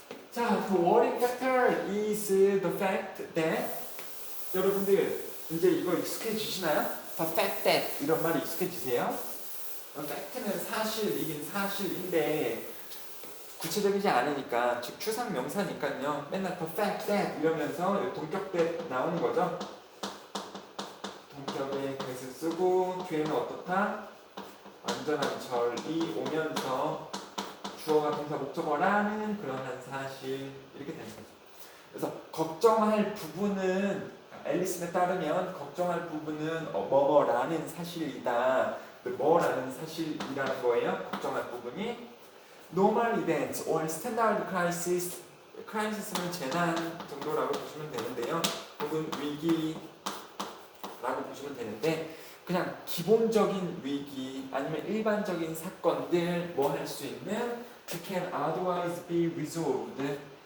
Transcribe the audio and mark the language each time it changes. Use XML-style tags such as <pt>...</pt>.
<en>자, the worrying factor is the fact that</en> <ko>여러분들 이제 이거 익숙해지시나요?</ko> <en>The fact that</en> <ko>이런 말이 익숙해지세요? fact는 사실이긴 사실인데 구체적이지 않으니까 즉 추상 명사니까요. 맨날</ko> <en>the fact that</en> <ko>이러면서 동격 that 나오는 거죠. 동격에 that을 쓰고 뒤에는 어떻다? 완전한 절이 오면서 주어가 동사 목적어라는 그런 한 사실 이렇게 되는 거죠. 그래서 걱정할 부분은 앨리슨에 따르면 걱정할 부분은 뭐뭐라는 사실이다. 뭐라는 사실이라는 거예요. 걱정할 부분이</ko> <en>normal events or standard crisis.</en> <ko>crisis는 재난 정도라고 보시면 되는데요. 혹은 위기라고 보시면 되는데 그냥 기본적인 위기 아니면 일반적인 사건들 뭐 할 수 있는</ko> <en>can otherwise be resolved.</en>